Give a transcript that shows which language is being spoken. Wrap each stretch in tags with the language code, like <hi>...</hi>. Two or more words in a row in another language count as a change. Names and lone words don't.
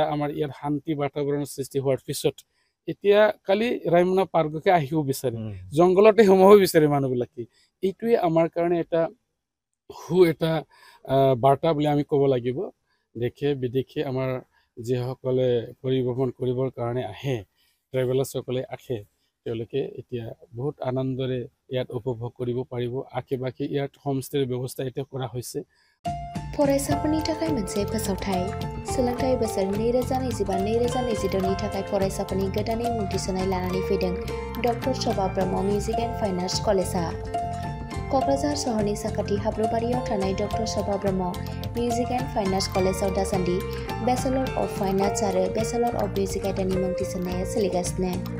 <as>আমাৰ ইয়াত শান্তি বাতাবৰণৰ সৃষ্টি হোৱাৰ পিছত এতিয়া কালি ৰাইমনা পাৰ্ককে আহিব বিচাৰে জংঘলতে সোমাব বিচাৰে মানুহবিলাকে এইটোৱে আমাৰ কাৰণে এটা এটা বাৰ্তা বুলি আমি ক'ব লাগিব দেশে বিদেশে আমাৰ যিসকলে পৰিভ্ৰমণ কৰিবৰ কাৰণে আহে ট্ৰেভেলাৰ্ছসকলে আহে তেওঁলোকে এতিয়া বহুত আনন্দৰে ইয়াত উপভোগ কৰিব পাৰিব আশে পাশে ইয়াত হোমষ্টেৰ ব্যৱস্থা এতিয়া কৰা হৈছে</as> <brx>फरायसाफोरनि थाखाय मोनसे फोसावथाय सोलोंथाइ बोसोर 2025-2026 नि थाखाय फरायसाफोरनि गोदानै मुं थिसननाय लानानै फैदों डक्टर शोभा ब्रह्म मिउजिक एन्ड फाइन आर्ट्स कलेजआ क'क्राझार सहरनि साखाथि हाब्रुबारियाव थानाय डक्टर शोभा ब्रह्म मिउजिक एन्ड फाइन आर्ट्स कलेजआव दासान्दि</brx> <en>Bachelor of Fine Arts</en> <brx>आरो</brx> <en>Bachelor of Music</en> <brx>आयदानि मुं थिसननाया सोलिगासिनो</brx>